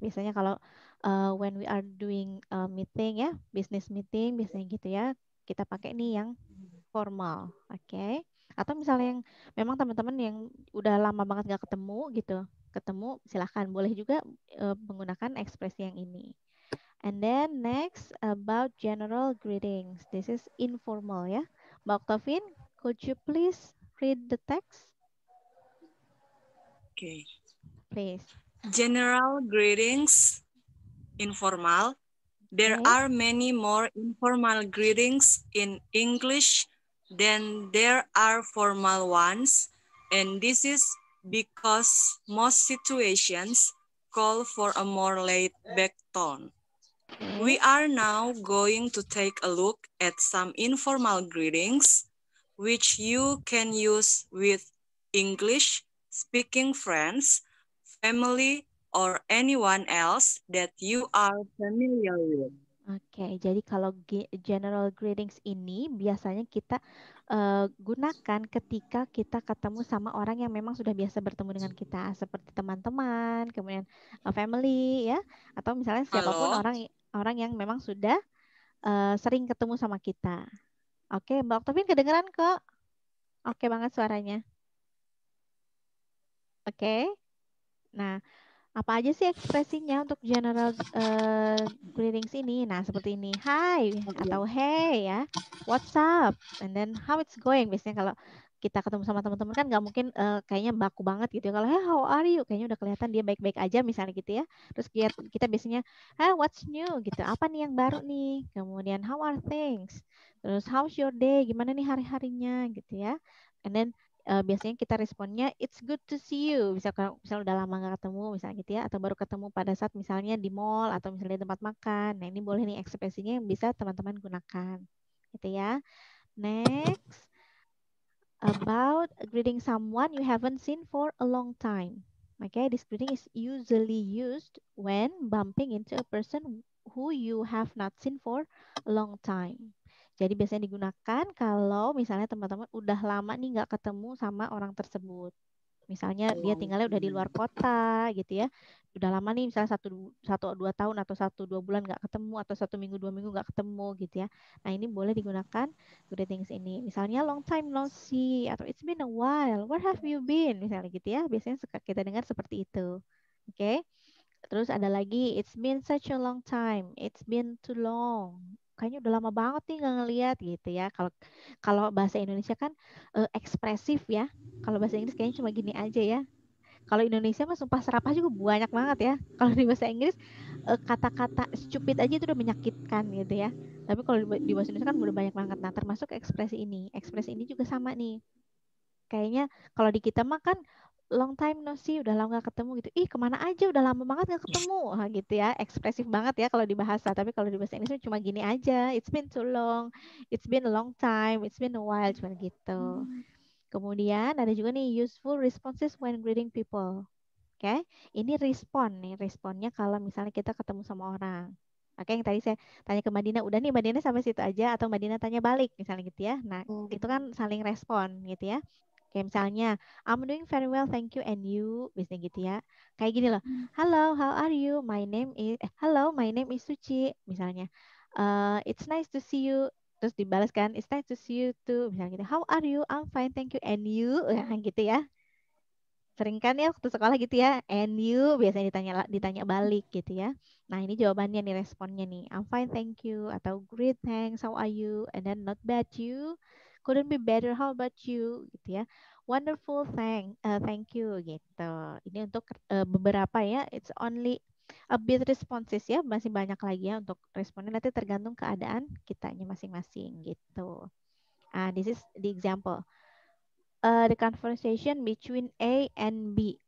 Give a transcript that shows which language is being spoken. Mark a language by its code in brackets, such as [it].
[id] Biasanya kalau [en] when we are doing meeting [id] ya, [en] business meeting [id] biasanya gitu ya, kita pakai nih yang formal, oke? Atau misalnya yang memang teman-teman yang udah lama banget nggak ketemu gitu, ketemu silahkan boleh juga menggunakan ekspresi yang ini. [en] And then next about general greetings. This is informal ya. Mbak Octavin, could you please read the text? Okay. Please. General greetings informal. There Okay. are many more informal greetings in English than there are formal ones, and this is because most situations call for a more laid-back tone. We Okay. are now going to take a look at some informal greetings, which you can use with English-speaking friends, family, or anyone else that you are familiar with. [id] Oke, jadi kalau general greetings ini biasanya kita gunakan ketika kita ketemu sama orang yang memang sudah biasa bertemu dengan kita, seperti teman-teman, kemudian family ya, atau misalnya siapapun Halo, orang yang memang sudah sering ketemu sama kita. Oke, Mbak Octavin kedengeran kok. Oke banget suaranya. Oke. Nah, apa aja sih ekspresinya untuk general greetings ini? Nah, seperti ini. [en] Hi atau hey ya. What's up? And then how it's going? [id] Biasanya kalau kita ketemu sama teman-teman kan nggak mungkin kayaknya baku banget gitu ya. Kalau [en] hey how are you? [id] Kayaknya udah kelihatan dia baik-baik aja misalnya gitu ya. Terus kita biasanya [en] hey what's new [id] gitu. Apa nih yang baru nih? Kemudian [en] how are things? [id] Terus [en] how's your day? [id] Gimana nih hari-harinya gitu ya. [en] And then [id] biasanya kita responnya [en] it's good to see you. [id] Misalnya udah lama nggak ketemu misalnya gitu ya, atau baru ketemu pada saat misalnya di mall atau misalnya di tempat makan. Nah ini boleh nih ekspresinya yang bisa teman-teman gunakan gitu ya. [en] Next, about greeting someone you haven't seen for a long time. Okay, this greeting is usually used when bumping into a person who you have not seen for a long time. [id] Jadi biasanya digunakan kalau misalnya teman-teman udah lama nih nggak ketemu sama orang tersebut. Misalnya dia tinggalnya udah di luar kota gitu ya. Udah lama nih misalnya satu dua tahun atau 1-2 bulan nggak ketemu atau 1 minggu 2 minggu nggak ketemu gitu ya. Nah ini boleh digunakan greetings ini. [en] Misalnya long time no see atau it's been a while. Where have you been? [id] Misalnya gitu ya. Biasanya suka kita dengar seperti itu. Oke. Terus ada lagi, [en] it's been such a long time. It's been too long. [id] Kayaknya udah lama banget nih nggak ngeliat gitu ya. Kalau kalau bahasa Indonesia kan ekspresif ya. Kalau bahasa Inggris kayaknya cuma gini aja ya. Kalau Indonesia mah sumpah serapah juga banyak banget ya. Kalau di bahasa Inggris kata-kata stupid aja itu udah menyakitkan gitu ya. Tapi kalau di bahasa Indonesia kan udah banyak banget. Nah termasuk ekspresi ini. Ekspresi ini juga sama nih. Kayaknya kalau di kita mah kan [en] long time no see, [id] udah lama gak ketemu gitu. Ih kemana aja, udah lama banget gak ketemu. Nah, gitu ya, ekspresif banget ya kalau di bahasa. Tapi kalau di bahasa Inggris cuma gini aja. [en] It's been too long, it's been a long time, it's been a while, [id] cuma gitu. Kemudian ada juga nih [en] useful responses when greeting people. [id] Oke, ini respon nih, responnya kalau misalnya kita ketemu sama orang. Oke, yang tadi saya tanya ke Mbak Dina, udah nih Mbak Dina sampai situ aja, atau Mbak Dina tanya balik misalnya gitu ya. Nah, itu kan saling respon gitu ya. Kayak misalnya, [en] I'm doing very well, thank you, and you, [id] biasanya gitu ya. Kayak gini loh, [en] hello, how are you? Hello, my name is Suci, misalnya. It's nice to see you. [id] Terus dibalas kan, [en] it's nice to see you too, [id] misalnya gitu. [en] How are you? I'm fine, thank you, and you, gitu ya. [id] Sering kan ya waktu sekolah gitu ya, [en] and you [id] biasanya ditanya balik gitu ya. Nah ini jawabannya nih, responnya nih, [en] I'm fine thank you, atau great thanks, how are you, and then not bad, you couldn't be better, how about you, gitu ya. Wonderful, thank you gitu. [id] Ini untuk beberapa ya, [en] it's only a bit responses [id] ya, masih banyak lagi ya untuk responnya, nanti tergantung keadaan kitanya masing-masing gitu. [en] This is the example. The conversation between A and B.